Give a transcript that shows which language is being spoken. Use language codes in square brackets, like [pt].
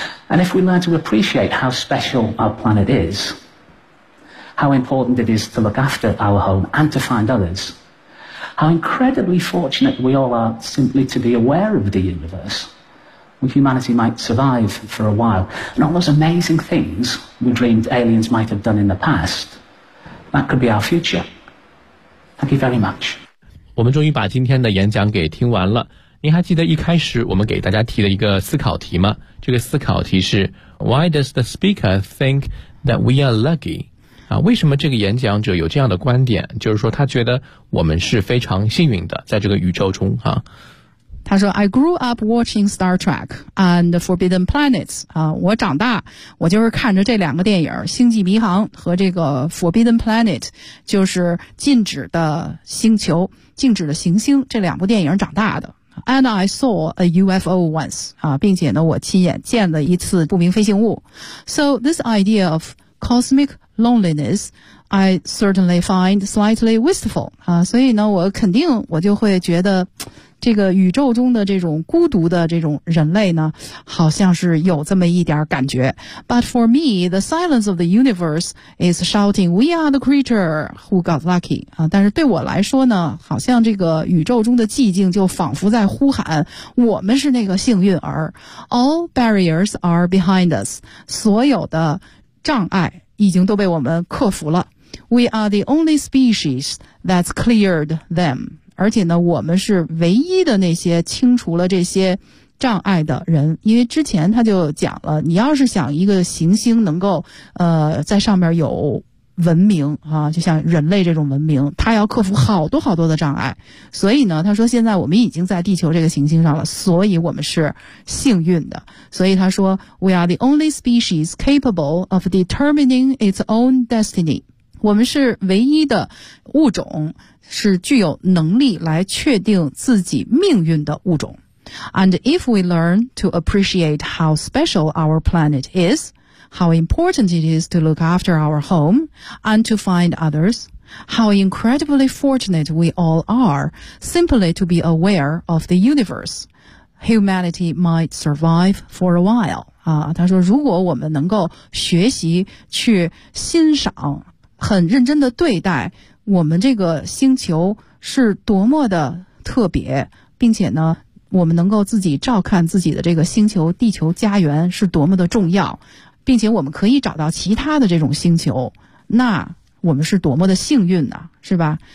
[en] And if we learn to appreciate how special our planet is, how important it is to look after our home and to find others, how incredibly fortunate we all are simply to be aware of the universe, well, humanity might survive for a while. And all those amazing things we dreamed aliens might have done in the past, that could be our future. Thank you very much. [zh] 我们终于把今天的演讲给听完了。您还记得一开始我们给大家提的一个思考题吗？这个思考题是 [en] Why does the speaker think that we are lucky? [zh] 啊，为什么这个演讲者有这样的观点？就是说他觉得我们是非常幸运的，在这个宇宙中啊。他说 [en] I grew up watching Star Trek and Forbidden Planets. [zh] 啊，我长大，我就是看着这两个电影，星际迷航和这个 Forbidden Planet, 就是禁止的星球，禁止的行星，这两部电影长大的。 [en] And I saw a UFO once, [zh] 啊，并且呢，我亲眼见了一次不明飞行物。 [en] So this idea of cosmic loneliness, I certainly find slightly wistful, [zh] 啊，所以呢，我肯定我就会觉得这个宇宙中的这种孤独的这种人类呢，好像是有这么一点感觉。 [en] But for me, the silence of the universe is shouting, we are the creature who got lucky. [zh] 啊，但是对我来说呢，好像这个宇宙中的寂静就仿佛在呼喊，我们是那个幸运儿。 [en] All barriers are behind us. [zh] 所有的障碍已经都被我们克服了。 [en] We are the only species that's cleared them. [zh] 而且呢，我们是唯一的那些清除了这些障碍的人，因为之前他就讲了，你要是想一个行星能够在上面有文明啊，就像人类这种文明，它要克服好多好多的障碍。所以呢，他说现在我们已经在地球这个行星上了，所以我们是幸运的。所以他说 [en] ，We are the only species capable of determining its own destiny。 [zh] 我们是唯一的物种。是具有能力来确定自己命运的物种。 [en] And if we learn to appreciate how special our planet is, how important it is to look after our home and to find others, how incredibly fortunate we all are simply to be aware of the universe, humanity might survive for a while. [zh] 啊，他说如果我们能够学习去欣赏，很认真地对待我们这个星球是多么的特别，并且呢我们能够自己照看自己的这个星球地球家园是多么的重要，并且我们可以找到其他的这种星球，那我们是多么的幸运呢，是吧？